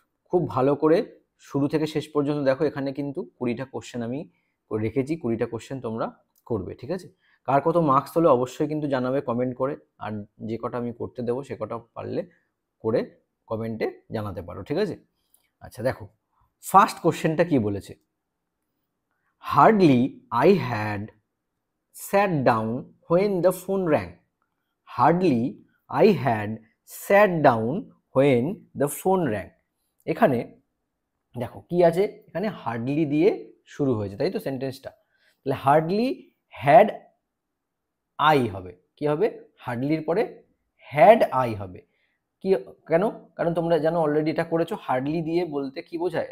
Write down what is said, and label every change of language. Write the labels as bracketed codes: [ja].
[bn] খুব ভালো করে শুরু থেকে শেষ পর্যন্ত দেখো। এখানে কিন্তু 20টা কোশ্চেন আমি রেখেছি, 20টা কোশ্চেন তোমরা করবে, ঠিক আছে? কার কত মার্কস হলো অবশ্যই কিন্তু জানাবে কমেন্ট করে। আর যে কটা আমি করতে দেবো সে কটা পারলে করে কমেন্টে জানাতে পারো, ঠিক আছে? আচ্ছা দেখো, ফার্স্ট কোশ্চেনটা কি বলেছে? [en] Hardly I had sat down when the phone rang. Hardly I had sat down when the phone rang. [bn] এখানে দেখো কি আছে, এখানে হার্ডলি দিয়ে শুরু হয়েছে, তাই তো সেন্টেন্সটা। তাহলে [en] hardly had I [bn] হবে, কি হবে? হার্ডলির পরে [en] had I [bn] হবে। কি কেন? কারণ তোমরা জানো অলরেডি এটা করেছো। হার্ডলি দিয়ে বলতে কি বোঝায়?